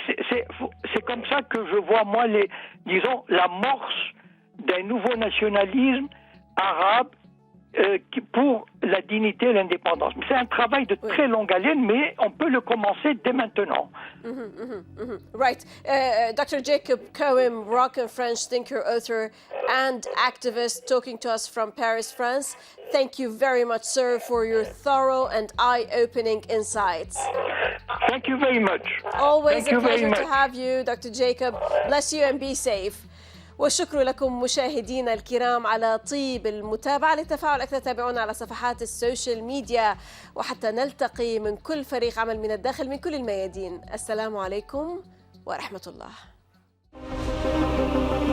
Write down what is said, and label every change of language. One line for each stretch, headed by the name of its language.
French: C'est comme ça que je vois, moi, l'amorce d'un nouveau nationalisme arabe pour la dignité et l'indépendance. C'est un travail de très longue haleine, mais on peut le commencer dès maintenant.
English: Right. Dr. Jacob Cohen, Moroccan French thinker, author, and activist, talking to us from Paris, France. Thank you very much, sir, for your thorough and eye-opening insights. Thank you very much. Always a pleasure to have you, Dr. Jacob. Bless you and be safe.
Arabic: والشكر لكم مشاهدينا الكرام على طيب المتابعة. للتفاعل أكثر تابعونا على صفحات السوشيال ميديا، وحتى نلتقي من كل فريق عمل من الداخل من كل الميادين. السلام عليكم ورحمة الله.